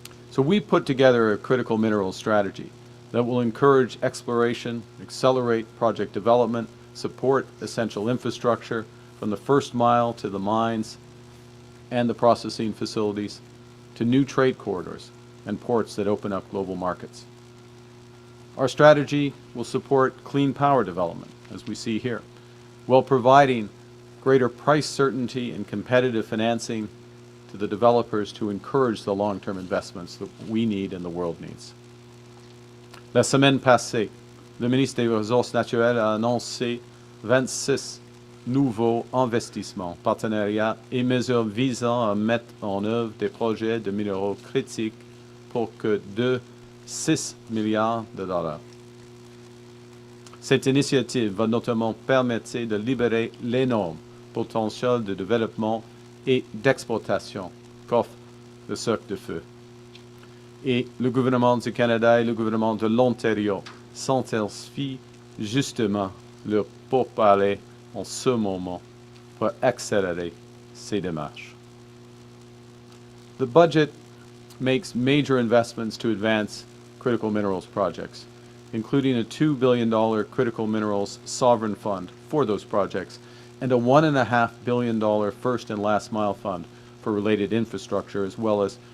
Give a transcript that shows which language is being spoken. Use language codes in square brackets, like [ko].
[en] So we put together a critical minerals strategy that will encourage exploration, accelerate project development, support essential infrastructure from the first mile to the mines and the processing facilities, to new trade corridors and ports that open up global markets. Our strategy will support clean power development, as we see here, while providing greater price certainty and competitive financing to the developers to encourage the long-term investments that we need and the world needs. [fr] La semaine passée, le ministre des Ressources naturelles a annoncé 26 nouveaux investissements, partenariats et mesures visant à mettre en œuvre des projets de minéraux critiques pour que de 6 milliards de dollars. Cette initiative va notamment permettre de libérer l'énorme potentiel de développement et d'exploitation qu'offre le cercle de feu. Et le gouvernement du Canada et le gouvernement de l'Ontario s'intensifient justement leur pourparlers en ce moment pour accélérer ces démarches. [en] The budget makes major investments to advance critical minerals projects, including a $2 billion critical minerals sovereign fund for those projects and a $1.5 billion first and last mile fund for related infrastructure, as well as